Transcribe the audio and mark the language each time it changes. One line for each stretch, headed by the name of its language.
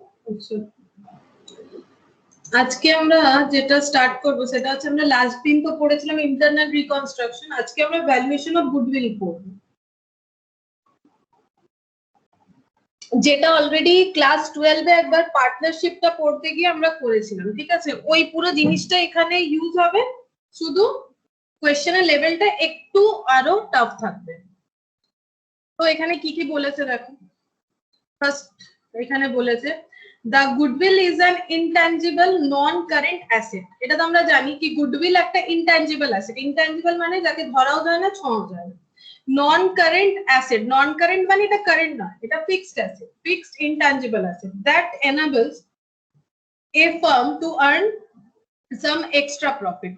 Bangla: আচ্ছা, আজকে আমরা যেটা স্টার্ট করব সেটা হচ্ছে আমরা লাস্ট দিন তো পড়েছিলাম ইন্টারনাল রিকনস্ট্রাকশন, আজকে আমরা ভ্যালুয়েশন অফ গুডউইল পড়ব, যেটা অলরেডি ক্লাস 12 এ একবার পার্টনারশিপটা পড়তে গিয়ে আমরা করেছিলাম। ঠিক আছে, ওই পুরো জিনিসটা এখানে ইউজ হবে, শুধু কোশ্চেনের লেভেলটা একটু আরো টাফ থাকবে। তো এখানে কি কি বলেছে দেখো। ফার্স্ট এখানে বলেছে
English: the goodwill is an intangible non current asset।
Bangla: এটা তো আমরা জানি কি গুডউইল একটা ইনট্যাঞ্জিবল অ্যাসেট, ইনট্যাঞ্জিবল মানে যাকে ধরাও যায় না ছোঁয়াও যায় না। নন কারেন্ট অ্যাসেট, নন কারেন্ট মানে এটা কারেন্ট না, এটা fixed asset, fixed intangible asset that
English: enables a firm to earn some extra profit।